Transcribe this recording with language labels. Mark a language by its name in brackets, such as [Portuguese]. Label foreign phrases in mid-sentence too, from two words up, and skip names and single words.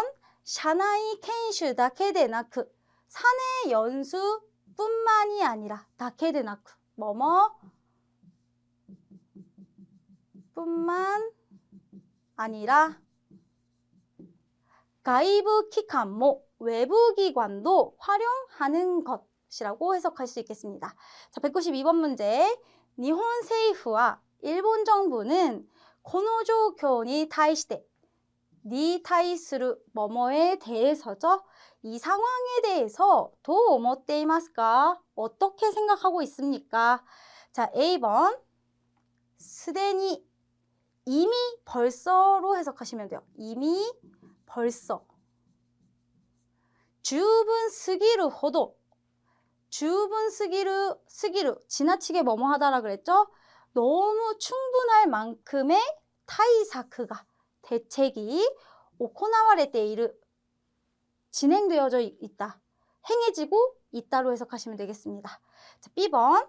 [Japanese] 社内研修だけでなく, [Korean] 사내 연수뿐만이 아니라, [Japanese] だけでなく, [Korean] 뭐뭐 뿐만 아니라 [Japanese] 外部機関も, [Korean] 외부 기관도 활용하는 것이라고 해석할 수 있겠습니다. 자, 192번 문제. [Japanese] 日本政府は [Korean] 일본 정부는 [Japanese] この状況に対してに対する [Korean] 뭐뭐에 대해서죠. 이 상황에 대해서 [Japanese] どう思っていますか? [Korean] 어떻게 생각하고 있습니까? 자, A번. [Japanese] すでに, [Korean] 이미, 벌써로 해석하시면 돼요. 이미, 벌써. [Japanese] 十分すぎるほど, 十分すぎる, [Korean] 지나치게 뭐뭐 하다라 그랬죠? 너무 충분할 만큼의 [Japanese] 対策が, [Korean] 대책이 [Japanese] 行われている, [Korean] 진행되어져 있다, 행해지고 있다로 해석하시면 되겠습니다. 자, B번.